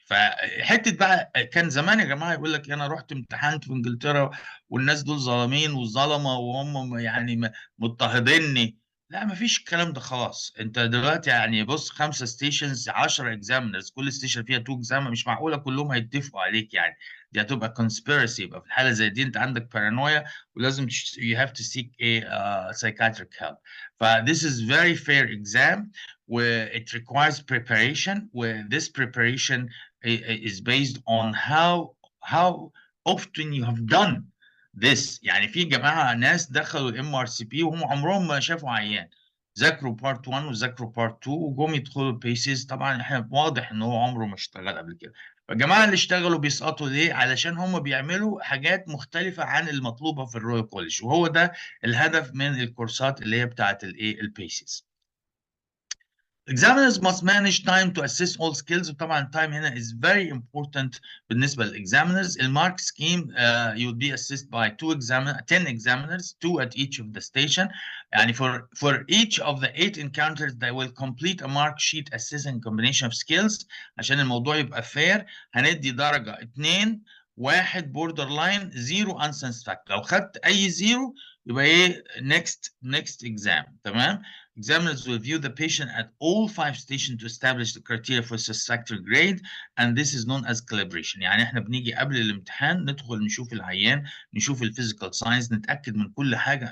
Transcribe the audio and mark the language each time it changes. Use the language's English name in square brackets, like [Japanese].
[Arabic] فحته بقى كان زمان يا جماعه يقول لك انا رحت امتحنت في انجلترا والناس دول ظالمين والظلمه وهم يعني مضطهديني. لا ما فيش الكلام ده خلاص. انت دلوقتي يعني بص 5 ستيشنز 10 اكزامينرز، كل ستيشن فيها 2 اكزام، مش معقوله كلهم هيتفقوا عليك يعني. دي هتبقى كونسبيرسي. يبقى في الحاله زي دي انت عندك بارانويا ولازم [English] you have to seek a psychiatric help. ف this is very fair exam where it requires preparation, where this preparation is based on how often you have done this. [Arabic] يعني في جماعه ناس دخلوا الام ار سي بي وهم عمرهم ما شافوا عيان، ذاكروا بارت 1 وذاكروا بارت 2 وجم يدخلوا البيسز. طبعا احنا واضح ان هو عمره ما اشتغل قبل كده. فالجماعه اللي اشتغلوا بيسقطوا ليه؟ علشان هم بيعملوا حاجات مختلفه عن المطلوبه في الرويال كوليج، وهو ده الهدف من الكورسات اللي هي بتاعت الايه البيسز. [English] Examiners must manage time to assess all skills. وطبعا time هنا is very important [Arabic] بالنسبة للexaminers. [English] المارك scheme you will be assessed by 10 examiners, 2 at each of the station. يعني for each of the 8 encounters they will complete a mark sheet assessing combination of skills. [Arabic] عشان الموضوع يبقى fair هندي درجة 2 1 [English] border line 0 unsatisfactory. [Arabic] لو خدت أي 0 يبقى إيه [English] next exam. [Arabic] تمام. [English] Examiners will view the patient at all 5 stations to establish the criteria for satisfactory grade, and this is known as calibration. [Arabic] يعني احنا بنيجي قبل الامتحان ندخل نشوف العيان، نشوف الفيزيكال ساينس، نتاكد من كل حاجه.